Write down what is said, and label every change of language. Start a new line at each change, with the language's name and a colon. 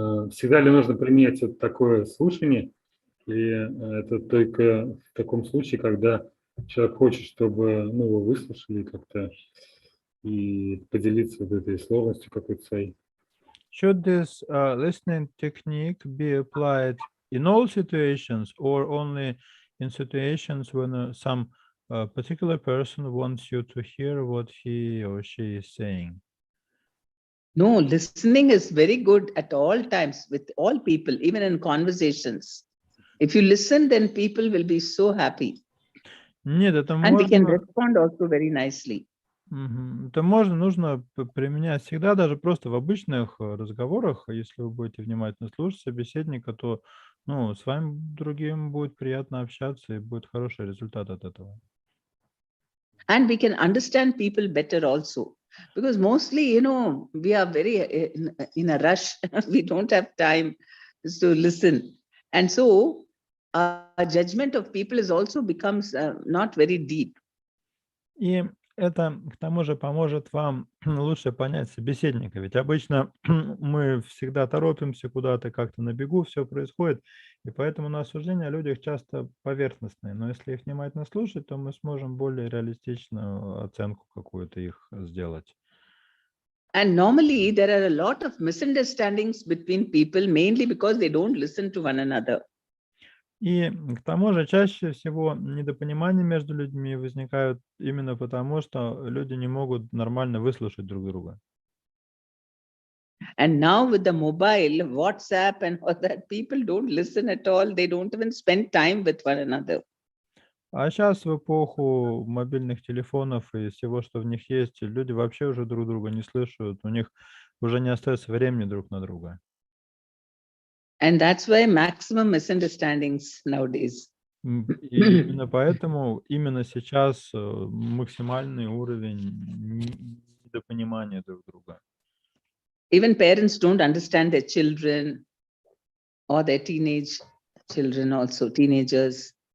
Russian: Всегда ли нужно применять вот такое слушание, или это только в таком случае, когда человек хочет, чтобы его выслушали как-то и поделиться вот этой сложностью какой-то своей?
English: Should this listening technique be applied in all situations or only in situations when some particular person wants you to hear what he or she is saying? No, listening is very good at all times with all people, even in conversations. If you listen, then people will be so happy.
Russian: Нет, это
English: And we can
Russian: можно...
English: respond also very nicely.
Russian: Это нужно применять всегда, даже просто в обычных разговорах. Если вы будете внимательно слушать собеседника, то с вами другим будет приятно общаться и будет хороший результат от этого.
English: And we can understand people better also. Because mostly, we are very in a rush. We don't have time to listen. And so our judgment of people is also becomes not very deep.
Russian: И это, к тому же, поможет вам лучше понять собеседника. Ведь обычно мы всегда торопимся куда-то, как-то на бегу все происходит, и поэтому на осуждения о людях часто поверхностные. Но если их внимательно слушать, то мы сможем более реалистичную оценку какую-то их сделать.
English: And normally there are a lot of misunderstandings between people, mainly because they don't listen to one another.
Russian: И к тому же чаще всего недопонимания между людьми возникают именно потому, что люди не могут нормально выслушать друг друга.
English: And now with the mobile, WhatsApp and all that, people don't listen at all. They don't even spend time with one another.
Russian: А сейчас в эпоху мобильных телефонов и всего, что в них есть, люди вообще уже друг друга не слышат, у них уже не остается времени друг на друга.
English: And that's why maximum misunderstandings nowadays.
Russian: И именно поэтому именно сейчас максимальный уровень недопонимания друг друга.
English: Even parents don't understand their children or their teenage children also, teenagers.